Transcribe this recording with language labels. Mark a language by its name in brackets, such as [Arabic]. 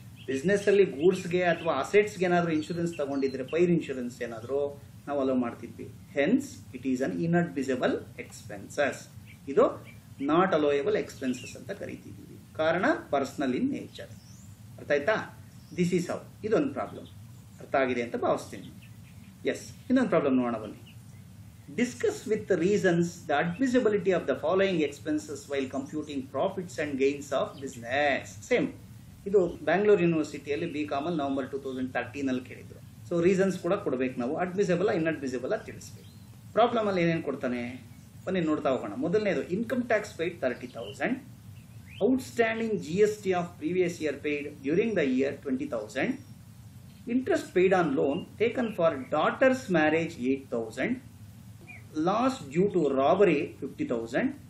[Kannada] Business ಅಲ್ಲಿ ಗೂಡ್ಸ್ಗೆ ಅಥವಾ ಅಸೆಟ್ಸ್ಗೆ ಏನಾದರೂ ಇನ್ಶೂರೆನ್ಸ್ ತಗೊಂಡಿದ್ರೆ, ಫೈರ್ ಇನ್ಶೂರೆನ್ಸ್ ಏನಾದರೂ, ನಾವು ಅಲೋ ಮಾಡ್ತಿದ್ವಿ. [English] Hence it is an inadmissible expenses. [Kannada] ಇದು ನಾಟ್ ಅಲೋಯಬಲ್ ಎಕ್ಸ್ಪೆನ್ಸಸ್ ಅಂತ ಕರಿತಿದ್ದೀವಿ. [English] ಕಾರಣ personal in nature. [Kannada] ಅರ್ಥ ಆಯ್ತಾ? [English] This is how. [Kannada] ಇದೊಂದು ಪ್ರಾಬ್ಲಮ್ ಅರ್ಥ ಆಗಿದೆ ಅಂತ ಭಾವಿಸ್ತೀನಿ. ಎಸ್, ಇನ್ನೊಂದು ಪ್ರಾಬ್ಲಮ್ ನೋಡೋಣ ಬನ್ನಿ. [English] Discuss with the reasons the admissibility of the following expenses while computing profits and gains of business. Same. [Kannada] ಇದು ಬ್ಯಾಂಗ್ಳೂರ್ ಯೂನಿವರ್ಸಿಟಿಯಲ್ಲಿ BCom ಅಲ್ಲಿ ನವೆಂಬರ್ 2013 ಅಲ್ಲಿ ಕೇಳಿದ್ರು. ಸೊ ರೀಸನ್ಸ್ ಕೂಡ ಕೊಡಬೇಕು ನಾವು. ಅಡ್ಮಿಸಿಬಲ್ ಇನ್ಅಡ್ಮಿಸಿಬಲ್ ತಿಳಿಸ್ಬೇಕು. ಪ್ರಾಬ್ಲಮ್ ಅಲ್ಲಿ ಏನೇನು ಕೊಡ್ತಾನೆ ಬನ್ನಿ ನೋಡ್ತಾ ಹೋಗೋಣ. ಮೊದಲನೇದು [English] Income tax paid 30,000, outstanding GST of previous year paid during the year 20,000, interest paid on loan taken for daughter's marriage 8,000, loss due to robbery 50,000.